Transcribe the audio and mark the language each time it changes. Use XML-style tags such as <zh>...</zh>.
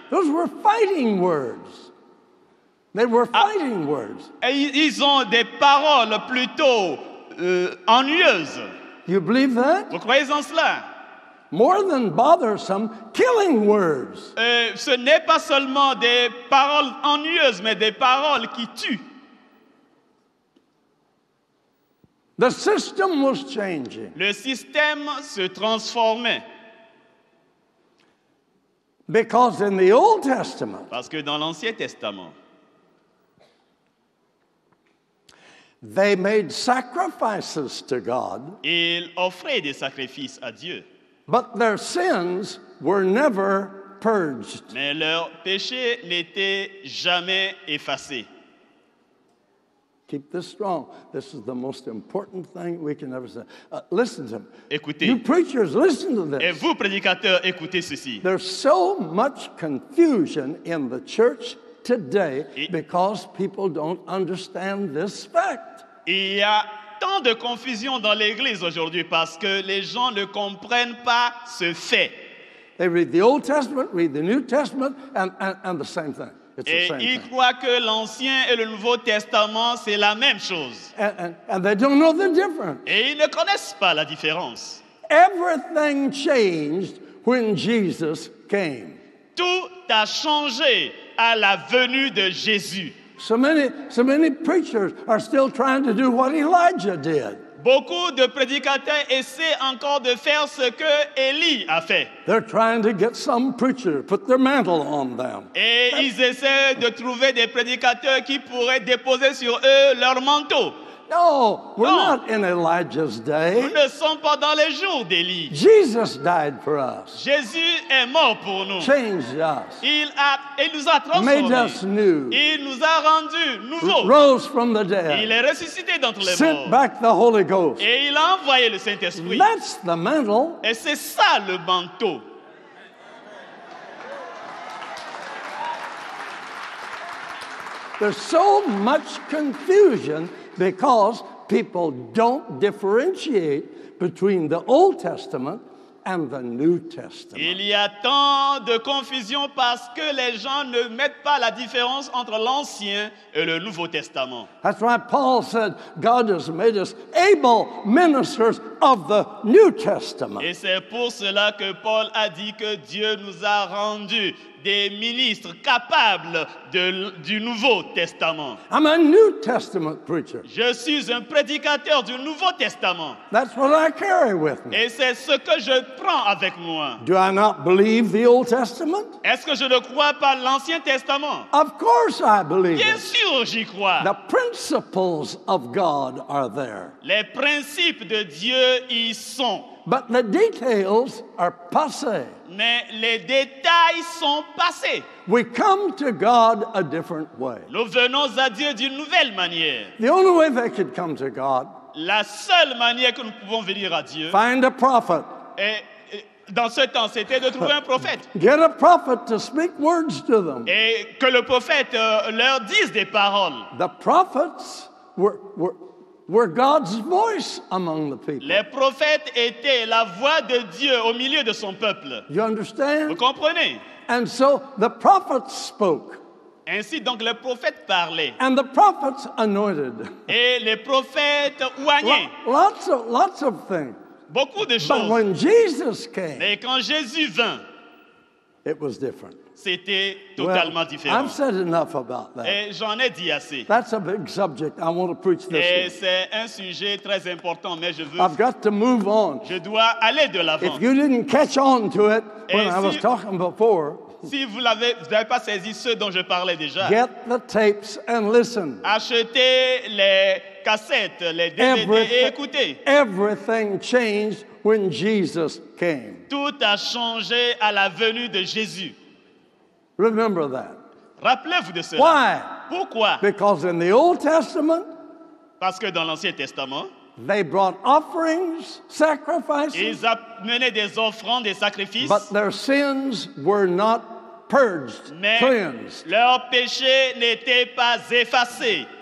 <en>Those were fighting words. They were fighting words.</en> <fr>Et ils ont des paroles plutôt ennuyeuses.</fr> <en>You believe that?</en> <fr>Vous croyez en cela?</fr> <en>More than bothersome, killing words.</en> <fr>Ce n'est pas seulement des paroles ennuyeuses, mais des paroles qui tuent.</fr> <en>The system was changing</en> <fr>Le système se transformait.</fr> <en>because in the Old Testament,</en> <fr>Parce que dans l'Ancien Testament,</fr> <en>they made sacrifices to God,</en> <fr>ils offraient des sacrifices à Dieu.</fr> <en>but their sins were never purged.</en> <fr>Mais leurs péchés n'étaient jamais effacés.</fr> <en>Keep this strong. This is the most important thing we can ever say. Listen to me.</en> <fr>Écoutez.</fr> <en>You preachers, listen to</en> <fr>Et</fr> <en>this.</en> <fr>vous, prédicateurs, écoutez ceci.</fr> <en>There's so much confusion in the church today because people don't understand this fact.</en> <fr>Il y a tant de confusion dans l'Église aujourd'hui parce que les gens ne comprennent pas ce fait.</fr> <en>They read the Old Testament, read the New Testament, and the same thing. It's the</en> <fr>Et</fr> <en>same</en> <fr>ils</fr> <en>thing.</en> <fr>croient que l'Ancien et le Nouveau Testament, c'est la même chose.</fr> <en>And they don't know the difference.</en> <fr>Et ils ne connaissent pas la différence.</fr> <en>Everything changed when Jesus came.</en> <fr>Tout a changé à la venue de Jésus.</fr> <en>So many preachers are still trying to do what Elijah did.</en> <fr>Beaucoup de prédicateurs essaient encore de faire ce que Élie a fait.</fr> <en>They're trying to get some preacher to put their mantle on them.</en> <fr>Et ils essaient de trouver des prédicateurs qui pourraient déposer sur eux leur manteau.</fr> <en>No, we're No. not in Elijah's</en> <fr>Nous</fr> <en>day.</en> <fr>ne sommes pas dans les jours d'Élie.</fr> <en>Jesus died for us,</en> <fr>Jésus est mort pour nous.</fr> <en>changed us,</en> <fr>Il nous a</fr> <en>made</en> <fr>transformés.</fr> <en>us new,</en> <fr>Il nous a rendus nouveaux.</fr> <en>rose from the</en> <fr>Il</fr> <en>dead,</en> <fr>est ressuscité d'entre les</fr> <en>sent</en> <fr>morts.</fr> <en>back the Holy Ghost.</en> <fr>Et il a envoyé le Saint-Esprit.</fr> <en>That's the mantle.</en> <fr>Et c'est ça le manteau.</fr> <en>There's so much confusion because people don't differentiate between the Old Testament and the New Testament.</en> <fr>Il y a tant de confusion parce que les gens ne mettent pas la différence entre l'Ancien et le Nouveau Testament.</fr> <en>That's why Paul said God has made us able ministers of the New Testament.</en> <fr>Et c'est pour cela que Paul a dit que Dieu nous a rendus des ministres capables du Nouveau Testament.</fr> <en>I'm a New Testament preacher.</en> <fr>Je suis un prédicateur du Nouveau Testament.</fr> <en>That's what I carry with me.</en> <fr>Et c'est ce que je prends avec moi.</fr> <en>Do I not believe the Old Testament?</en> <fr>Est-ce que je ne crois pas l'Ancien Testament?</fr> <en>Of course I believe</en> <fr>Bien</fr> <en>it.</en> <fr>sûr, j'y crois.</fr> <en>The principles of God are there,</en> <fr>Les principes de Dieu y sont.</fr> <en>but the details are passé.</en> <fr>Mais les détails sont passés.</fr> <en>We come to God a different way.</en> <fr>Nous venons à Dieu d'une nouvelle manière.</fr> <en>The only way they could come to God,</en> <fr>La seule manière que nous pouvons venir à Dieu,</fr> <en>find a prophet.</en> <fr>et dans ce temps, c'était de trouver un prophète.</fr> <en>Get a prophet to speak words to them.</en> <fr>Et que le prophète leur dise des paroles.</fr> <en>The prophets were God's voice among the people.</en> <fr>Les prophètes étaient la voix de Dieu au milieu de son peuple.</fr> <en>You</en> <fr>Vous</fr> <en>understand?</en> <fr>comprenez?</fr> <en>And so the prophets spoke,</en> <fr>Ainsi donc les prophètes parlaient.</fr> <en>and the prophets anointed.</en> <fr>Et les prophètes oignaient.</fr> <en>Lots of things.</en> <fr>Beaucoup de</fr> <en>But</en> <fr>choses.</fr> <en>when Jesus came,</en> <fr>Mais quand Jésus vint,</fr> <en>it was different.</en> <fr>c'était totalement différent.</fr> <en>I've said enough about that.</en> <fr>Et j'en ai dit assez.</fr> <en>That's a big subject. I want to preach</en> <fr>Et</fr> <en>this</en> <fr>c'est un sujet très important, mais</fr> <en>one. I've got to move on.</en> <fr>je dois aller de l'avant.</fr> <en>If you didn't catch on to it when</en> <fr>Et</fr> <en>I was</en> <fr>si-</fr> <en>talking before,</en> <fr>Si vous n'avez pas saisi ce dont je parlais déjà,</fr> <en>get the tapes and listen.</en> <fr>achetez les cassettes, les DVD et écoutez.</fr> <en>Everything changed when Jesus came.</en> <fr>Tout a changé à la venue de Jésus.</fr> <en>Remember that.</en> <fr>Rappelez-vous de cela.</fr> <en>Why?</en> <fr>Pourquoi?</fr> <en>Because in the Old Testament,</en> <fr>Parce que dans l'Ancien Testament,</fr> <en>they brought offerings, sacrifices,</en> <fr>ils amenaient des offrandes, des sacrifices,</fr> <en>but their sins were not purged,</en> <fr>mais</fr> <en>cleansed.</en> <fr>leurs péchés n'étaient pas effacés.</fr>